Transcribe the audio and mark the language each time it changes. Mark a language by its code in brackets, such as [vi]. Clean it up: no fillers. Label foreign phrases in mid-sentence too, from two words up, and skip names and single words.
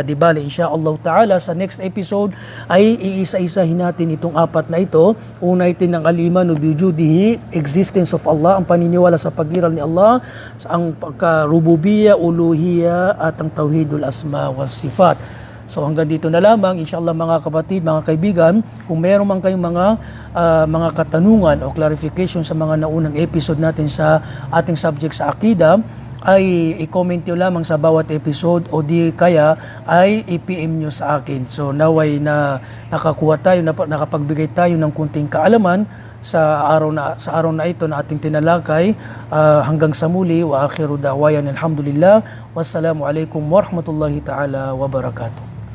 [tl] Di bali, [ar] إن شاء الله تعالى, [tl] sa next episode ay iisa-isahin natin itong apat na ito. Una ito ng [ar] الإيمان بوجوده, [en] existence of Allah, [tl] ang paniniwala sa pag-iral ni Allah, ang pagka-rububiyya, uluhiyya, at ang [ar] توحيد الأسماء والصفات. [tl] So hanggang dito na lamang, inshallah mga kapatid, mga kaibigan. Kung meron man kayong mga katanungan o clarification sa mga naunang episode natin sa ating subject sa akida, ay i-comment nyo lamang sa bawat episode o di kaya ay i-PM nyo sa akin. So naway na nakakuha tayo, nakapagbigay tayo ng kunting kaalaman sa araw na ito na ating tinalakay. Hanggang sa muli, [ar] وآخر دعوانا الحمد لله. والسلام عليكم ورحمة الله تعالى وبركاته.